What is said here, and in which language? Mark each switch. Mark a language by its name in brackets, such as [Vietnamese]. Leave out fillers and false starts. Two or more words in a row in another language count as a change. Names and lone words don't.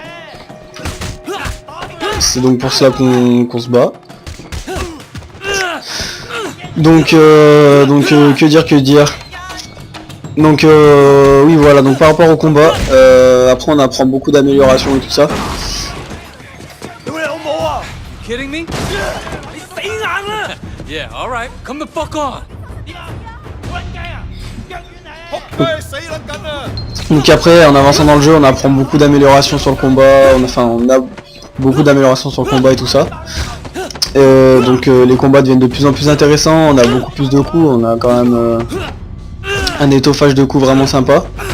[French] C'est donc pour cela qu'on se bat. Donc que dire. Donc oui voilà, donc par rapport au combat, après on apprend beaucoup d'améliorations et tout ça. [English] Kidding me? [Cantonese] 你死硬啦 [English] ！Yeah, all right, come the fuck on. [French] Donc après, en avançant dans le jeu, on apprend beaucoup d'améliorations sur le combat, on a beaucoup d'améliorations sur le combat et tout ça. Donc les combats deviennent de plus en plus intéressants, on a beaucoup plus de coups, on a quand même un étoffage de coups vraiment sympa.